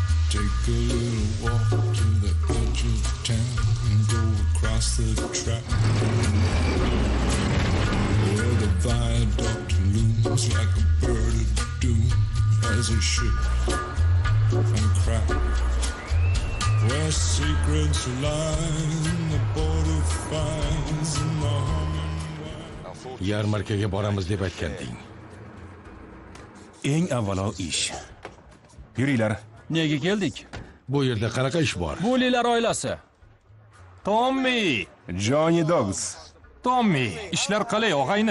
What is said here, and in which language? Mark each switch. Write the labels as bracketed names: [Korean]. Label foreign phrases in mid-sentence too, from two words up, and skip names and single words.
[English] Take a little walk to the edge of town and go across the track where the viaduct looms like a bird of doom as a ship and crack where secrets lie in the border fires and the humming. [Uzbek] Yarmarkaga boramiz deb aytganding. Eng avvalo ish. Yuringlar. Nega keldik? Bu yerda qanaqa ish bor? Bo'lilar oilasi. Tommi! Johnny Dogs. Tommi, ishlar qalay, og'ayni?